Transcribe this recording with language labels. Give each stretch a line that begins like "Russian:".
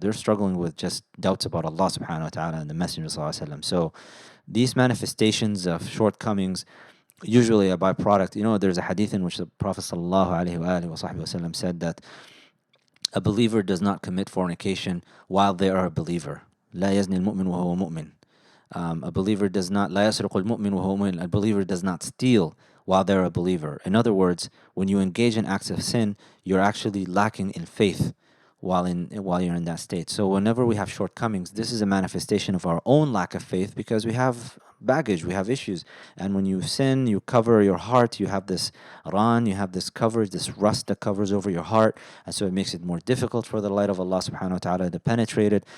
English: They're struggling with just doubts about Allah subhanahu wa ta'ala and the Messenger sallallahu alaihi wasallam. So these manifestations of shortcomings, usually a byproduct, there's a hadith in which the Prophet sallallahu alaihi wasallam said that a believer does not commit fornication while they are a believer.
Arabic: لا يزني المؤمن وهو مؤمن.
English: A believer does not,
Arabic: لا يسرق المؤمن وهو مؤمن.
English: A believer does not steal while they're a believer. In other words, when you engage in acts of sin, you're actually lacking in faith. while you're in that state. So whenever we have shortcomings, this is a manifestation of our own lack of faith because we have baggage, we have issues. And when you sin, you cover your heart, you have this you have this coverage, this rust that covers over your heart, and so it makes it more difficult for the light of Allah subhanahu wa ta'ala to penetrate it.